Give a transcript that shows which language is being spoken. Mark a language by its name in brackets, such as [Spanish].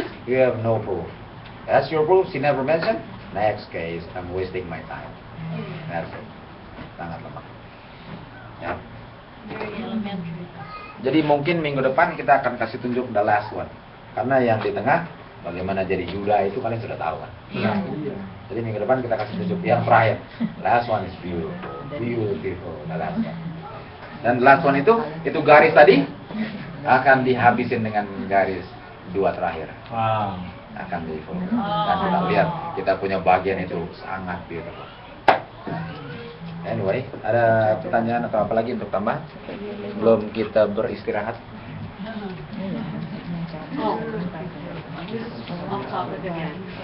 [English] You have no proof. That's your proof. She never mentioned. Next case. I'm wasting my time. That's it. [Indonesian] Sangat lemah. Ya. [English] Very elementary. [Indonesian] Jadi mungkin minggu depan kita akan kasih tunjuk [English] the last one. [Indonesian] Karena yang di tengah, bagaimana jadi Yuda itu kalian sudah tahu kan. Iya. Jadi minggu depan kita kasih tunjuk yang terakhir. [English] Last one is beautiful, beautiful. The last one. [Indonesian] Dan [English] the last one [Indonesian] itu garis tadi akan dihabisin dengan garis 2 terakhir. Wow. Akan di full. Dan kita lihat kita punya bagian itu sangat beautiful. Anyway, ada pertanyaan atau apa lagi untuk tambah? Belum kita beristirahat. [English] Oh, this is off topic again.